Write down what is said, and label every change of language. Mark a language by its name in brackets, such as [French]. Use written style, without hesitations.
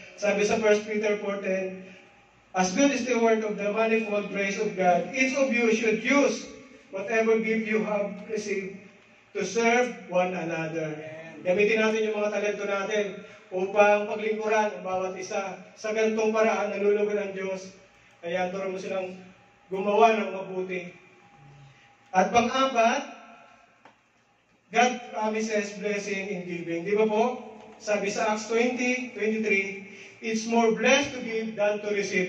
[Filipino] Sabi sa [English] 1 Peter 4:10, as good steward of the manifold grace of God, each of you should use whatever gift you have received to serve one another. [Filipino] Gamitin natin yung mga talento natin upang paglingkuran ang bawat isa. Sa ganitong paraan, nalulugan ang Diyos. Kaya turo mo silang gumawa ng mabuti. At pang-apat, [English] God promises blessing in giving. [Filipino] Di ba po? Sabi sa [English] Acts 20:23, it's more blessed to give than to receive.